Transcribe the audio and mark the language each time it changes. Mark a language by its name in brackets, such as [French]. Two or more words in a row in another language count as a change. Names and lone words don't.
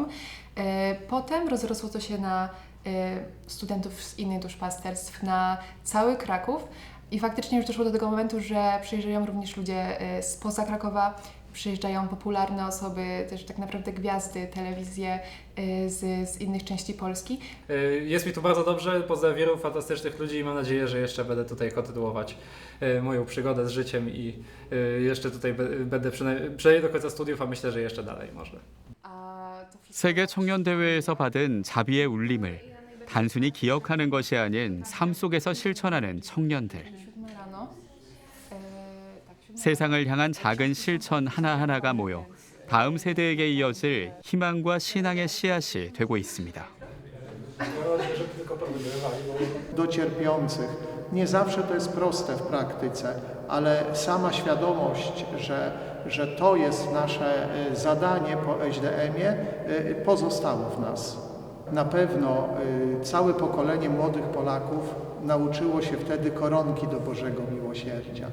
[Polish] Potem rozrosło to się na studentów z innych duszpasterstw, na cały Kraków i faktycznie już doszło do tego momentu, że przyjeżdżają również ludzie spoza Krakowa, przyjeżdżają popularne osoby, też tak naprawdę gwiazdy, telewizje z innych części Polski. Jest mi tu bardzo dobrze, poza wielu fantastycznych ludzi i mam nadzieję, że jeszcze będę tutaj kontynuować moją przygodę z życiem i jeszcze tutaj będę przynajmniej do końca studiów, a myślę, że jeszcze dalej może. [Korean] 세계 청년대회에서 받은 자비의 울림을 단순히 기억하는 것이 아닌 삶 속에서 실천하는 청년들. 세상을 향한 작은 실천 하나하나가 모여 다음 세대에게 이어질 희망과 신앙의 씨앗이 되고 있습니다. [Polish] Do cierpiących. Nie zawsze to jest proste w praktyce, ale sama świadomość, że to jest nasze zadanie po SDM-ie, pozostało w nas. Na pewno całe pokolenie młodych Polaków nauczyło się wtedy koronki do Bożego Miłosierdzia.